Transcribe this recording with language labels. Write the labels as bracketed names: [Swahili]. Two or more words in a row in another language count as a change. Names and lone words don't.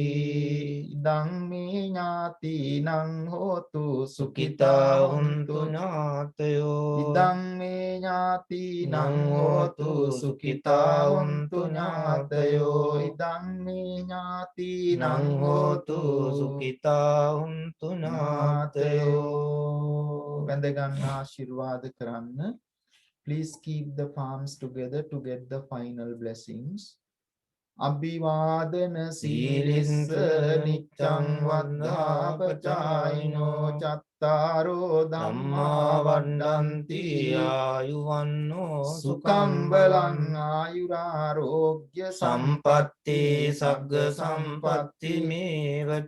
[Pali] ඉදං මේ ඥාතිනං හෝතු සුඛිතා හුන්තු ඥාතයෝ. ඉදං මේ ඥාතිනං හෝතු සුඛිතා හුන්තු ඥාතයෝ. ඉදං මේ ඥාතිනං හෝතු සුඛිතා හුන්තු ඥාතයෝ. [Sinhala] වැඳ ගන්න ආශිර්වාද කරන්න. [English] Please keep the palms together to get the final blessings. [Pali] අභිවාදන සීලිස්ස නිච්ඡං වද්ධාපචායිනෝ චත්තාරෝ ධම්මා වඩ්ඩන්ති ආයුවන්නෝ සුඛං බලං ආයුරාෝග්‍ය සම්පත්ති සග්ග සම්පත්ති මේවච